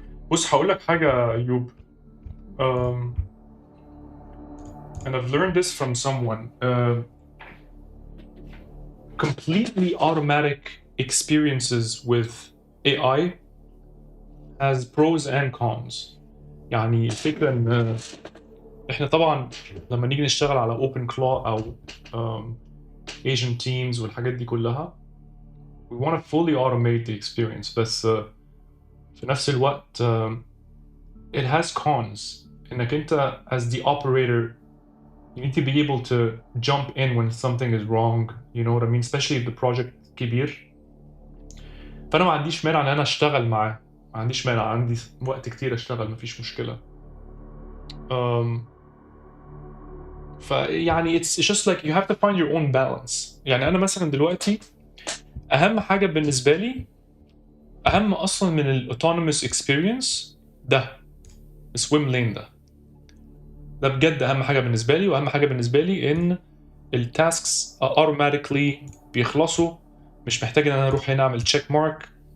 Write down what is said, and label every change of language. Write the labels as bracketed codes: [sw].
[ar] بص هقول لك حاجة أيوب. [en] And I've learned this from someone. Completely automatic experiences with AI has pros and cons. [ar] يعني الفكرة إن إحنا طبعا لما نيجي نشتغل على open claw أو agent teams والحاجات دي كلها, [en] we want to fully automate the experience. [ar] بس في نفس الوقت [en] it has cons. [ar] إنك أنت [en] as the operator, you need to be able to jump in when something is wrong. You know what I mean? Especially if the project كبير. [ar] فأنا ما عنديش مانع إن أنا أشتغل معاه. ما عنديش مانع, عندي وقت كتير أشتغل, مفيش مشكلة. فيعني [en] it's just like you have to find your own balance. [ar] يعني أنا مثلا دلوقتي أهم حاجة بالنسبة لي, أهم أصلا من ال autonomous experience ده swim lane ده بجد أهم حاجة بالنسبة لي. وأهم حاجة بالنسبة لي إن التاسكس automatically بيخلصوا, مش محتاج إن أنا أروح هنا أعمل check mark.